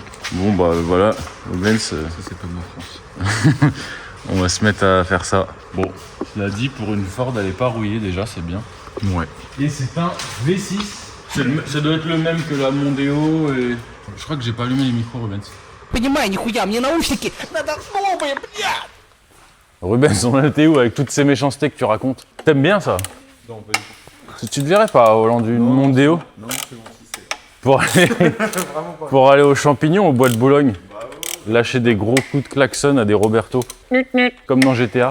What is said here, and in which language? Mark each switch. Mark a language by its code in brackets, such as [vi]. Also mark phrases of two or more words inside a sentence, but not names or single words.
[fr] Bon, bah voilà. Rubens, Ça, c'est pas de ma France. on va se mettre à faire ça. Bon, cela dit, pour une Ford, elle est pas rouillée déjà, c'est bien. Ouais. Et c'est un V6. Ça doit être le même que la Mondeo et... Je crois que j'ai pas allumé les micros, Rubens. [ru] Понимаю, нихуя, мне наушники надо новые, блядь! [fr] Rubens, on était où avec toutes ces méchancetés que tu racontes? T'aimes bien ça? Non, pas du tout. Tu te verrais pas au volant d'une Mondeo? Non, c'est bon, si c'est. Pour aller aux champignons au bois de Boulogne? Lâcher des gros coups de klaxon à des Roberto. Comme dans GTA.